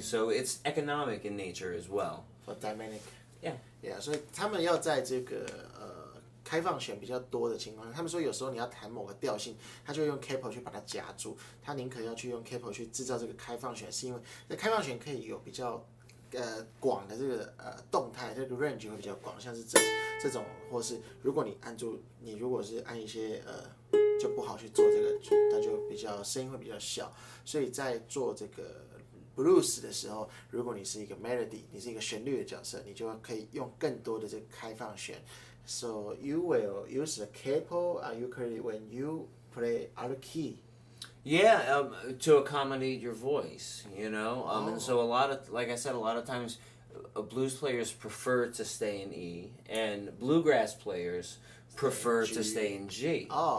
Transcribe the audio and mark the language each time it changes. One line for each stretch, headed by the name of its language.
English: So it's economic in nature as well. For dynamic. Yeah. Yeah.
Chinese: 所以他们要在这个开放弦比较多的情况下，他们说有时候你要弹某个调性，他就会用 capo 去把它夹住，他宁可要去用 capo 去制造这个开放弦，是因为这开放弦可以有比较广的这个动态，这个 range 会比较广，像是这种，或是如果你按住，你如果是按一些就不好去做这个，它就比较声音会比较小，所以在做这个 blues 的时候，如果你是一个 melody， 你是一个旋律的角色，你就可以用更多的这个开放弦。
English: So you will use the capo on ukulele when you play out of key. Yeah, to accommodate your voice, you know. And so a lot of, like I said, a lot of times blues players prefer to stay in E, and bluegrass players prefer to stay in G.